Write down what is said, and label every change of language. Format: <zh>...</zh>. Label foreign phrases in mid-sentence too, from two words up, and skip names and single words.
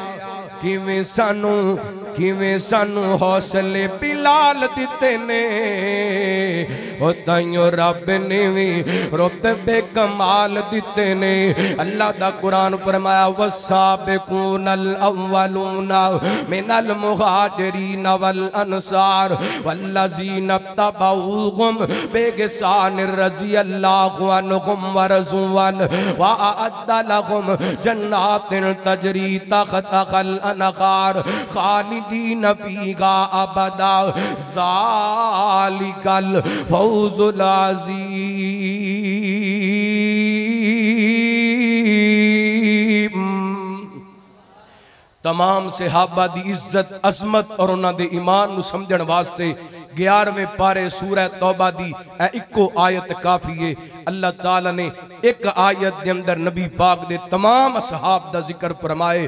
<pa>کیویں سانوں حوصلے پلال دتے نے تائیوں رب نے وی رتبے کمال دتے نے اللہ دا قرآن فرمایا والسابقون</pa> <ar>الأولون من المهاجرين والأنصار والذين اتبعوهم بإحسان رضي الله عنهم ورضوا وأعد لهم جنات تجري تحتها الأنهار خالدين فيها أبدا ذلك الفوز العظيم.</ar> <pa>تمام صحابہ دی عزت عظمت اور اوہناں دے ایمان نوں سمجھن واسطے 11ویں پارے سورہ توبہ دی اکو آیت کافی ہے. اللہ تعالیٰ نے ایک آیت کے اندر نبی پاک دے تمام اصحاب دا ذکر فرمائے.</pa>